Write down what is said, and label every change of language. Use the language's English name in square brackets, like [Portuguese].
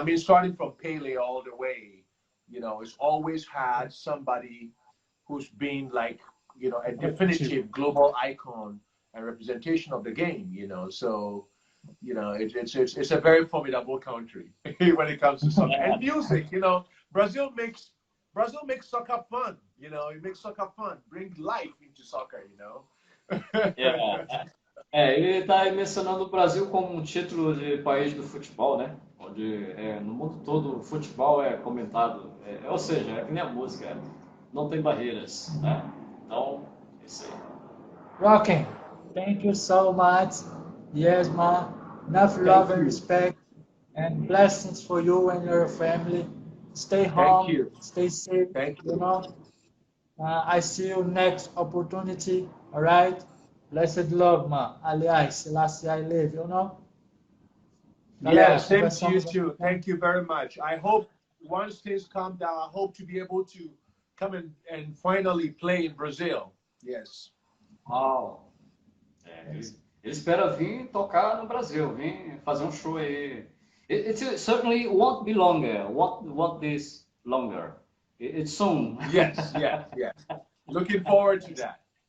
[English] I mean, starting from Pele all the way, you know, it's always had somebody who's been like, you know, a definitive global icon and representation of the game, you know. So, you know, it's a very formidable country when it comes to soccer and music. You know, Brazil makes soccer fun. You know, it makes soccer fun, bring life into soccer. You know. Yeah. [Portuguese] Ele está mencionando o Brasil como um título de país do futebol, né? Onde no mundo todo o futebol é comentado. Ou seja, é que nem a música, não tem barreiras, né? Então, é isso aí. [English] Rocking. Thank you so much. Yes, man. Enough love and respect and blessings for you and your family. Stay home. Thank you. Stay safe. Thank you. You know. I see you next opportunity. All right. Blessed love, man. Aliás, Selassie I live, you know. Yeah, [Portuguese] Galera, [English] same to you [Portuguese] conversamos. [English] too. Thank you very much. I hope once things calm down, I hope to be able to come and finally play in Brazil. Yes. Uau! [Portuguese] Ele espera vir tocar no Brasil, vir fazer um show aí. [English] It certainly won't be longer. Won't this longer? It's soon. Yes. Looking forward to that.